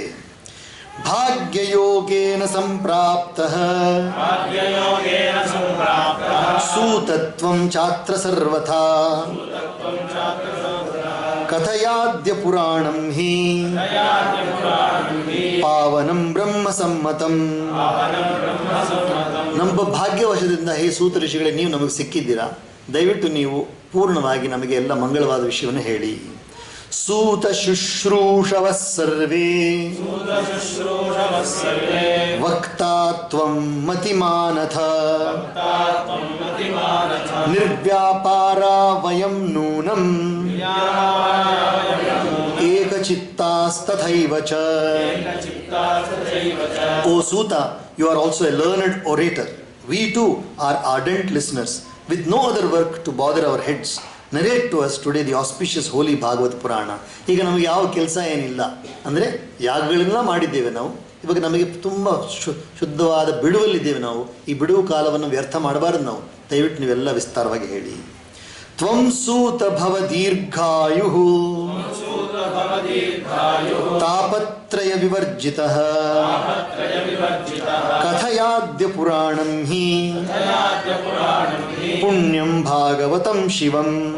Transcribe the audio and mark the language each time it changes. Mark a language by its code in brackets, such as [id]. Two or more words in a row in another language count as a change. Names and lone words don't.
[sa] ಭಾಗ್ಯಯೋಗೇನ ಸಂಪ್ರಾಪ್ತಃ ಸೂತತ್ವಂ ಚಾತ್ರ ಸರ್ವಥಾ ಕಥಯಾದ್ಯ ಪುರಾಣಂ ಹಿ ಪಾವನಂ ಬ್ರಹ್ಮ ಸಮ್ಮತಂ. [kn] ನಮ್ಮ ಭಾಗ್ಯವಶದಿಂದ ಹೇ ಸೂತ ಋಷಿಗಳೇ, ನೀವು ನಮಗೆ ಸಿಕ್ಕಿದ್ದೀರಾ, ದಯವಿಟ್ಟು ನೀವು ಪೂರ್ಣವಾಗಿ ನಮಗೆ ಎಲ್ಲ ಮಂಗಳವಾದ ವಿಷಯವನ್ನು ಹೇಳಿ. [sa] ಸೂತ ಶುಶ್ರೂಷವ ಸರ್ವೇ ವಕ್ತಾ ತ್ವಂ ಮತಿಮಾನಥ ನಿರ್ವ್ಯಾಪಾರ ವಯಂ ನೂನಂ ಏಕಚಿತ್ತಾಸ್ತಥೈವ ಚ. [en] O Suta, you are also a learned orator. We too are ardent listeners, with no other work to bother our heads. Narrate to us today the auspicious holy Bhagavad Purana. [kn] ಈಗ ನಮಗೆ ಯಾವ ಕೆಲಸ ಏನಿಲ್ಲ, ಅಂದರೆ ಯಾಗಗಳನ್ನೆಲ್ಲ ಮಾಡಿದ್ದೇವೆ ನಾವು. ಇವಾಗ ನಮಗೆ ತುಂಬ ಶುದ್ಧವಾದ ಬಿಡುವಲ್ಲಿದ್ದೇವೆ ನಾವು. ಈ ಬಿಡುವು ಕಾಲವನ್ನು ವ್ಯರ್ಥ ಮಾಡಬಾರದು ನಾವು. ದಯವಿಟ್ಟು ನೀವೆಲ್ಲ ವಿಸ್ತಾರವಾಗಿ ಹೇಳಿ. [sa] ತ್ವಂ ಸೂತ ಭವ ದೀರ್ಘಾಯುಃ ತಾಪತ್ರಯ ವಿವರ್ಜಿತಃ ಕಥಯಾದ್ಯ ಪುರಾಣಂ ಹಿ ಪುಣ್ಯಂ ಭಾಗವತಂ ಶಿವಂ.